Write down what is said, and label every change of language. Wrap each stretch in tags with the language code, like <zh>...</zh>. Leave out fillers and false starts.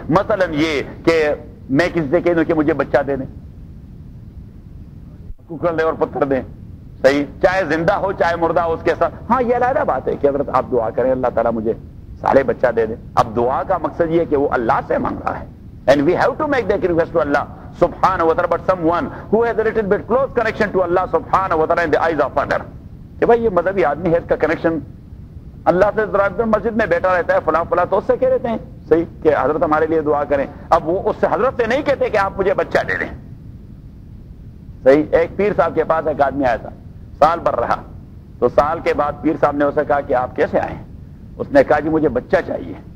<ur>مثلا یہ کہ میں کسی سے کہہ دوں کہ مجھے بچہ دے دیں, ککڑ دے اور پتھر دیں. صحیح. چاہے زندہ ہو چاہے مردہ ہو اس کے ساتھ, ہاں یہ علیحدہ بات ہے کہ حضرت آپ دعا کریں اللہ تعالیٰ مجھے سارے بچہ دے دے. اب دعا کا مقصد یہ کہ وہ اللہ سے مانگ رہا ہے,</ur> <en>And we have to make that request to Allah. subhanahu wa ta'ala, but someone who has a little bit close connection to Allah subhanahu wa ta'ala in the eyes of other.</en> <ur>کہ بھائی یہ مذہبی آدمی ہے, اس کا connection اللہ سے ذرا مسجد میں بیٹھا رہتا ہے فلاں فلاں, تو اس سے کہہ رہتے ہیں صحیح کہ حضرت ہمارے لیے دعا کریں. اب وہ اس سے حضرت سے نہیں کہتے کہ آپ مجھے بچہ دے دیں. صحیح. ایک پیر صاحب کے پاس ایک آدمی آیا تھا, سال بھر رہا, تو سال کے بعد پیر صاحب نے اسے کہا کہ آپ کیسے آئے؟ اس نے کہا جی مجھے بچہ چاہیے.</ur>